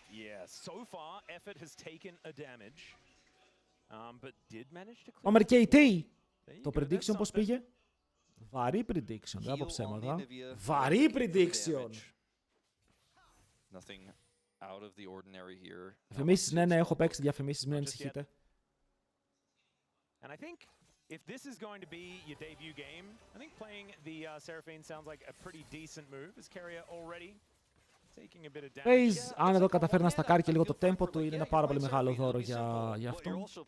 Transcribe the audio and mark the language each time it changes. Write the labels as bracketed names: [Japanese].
[English] Yeah, so far effort has taken a damage. But did manage to clear. [Greek] Πάμε KT. Το prediction πώς πήγε? Βαρύ prediction, δεν από ψέματα. Βαρύ prediction. [English] Nothing out of the ordinary here. [Greek] Διαφημίσεις, ναι, έχω παίξει διαφημίσεις, μην ανησυχείτε. [English] And I think if this is going to be your debut game, I think playing the Seraphine sounds like a pretty decent move, as Keria already [Greek] FaZe, αν εδώ καταφέρει να στακάρει και λίγο το tempo του, είναι ένα πάρα πολύ μεγάλο δώρο για αυτό.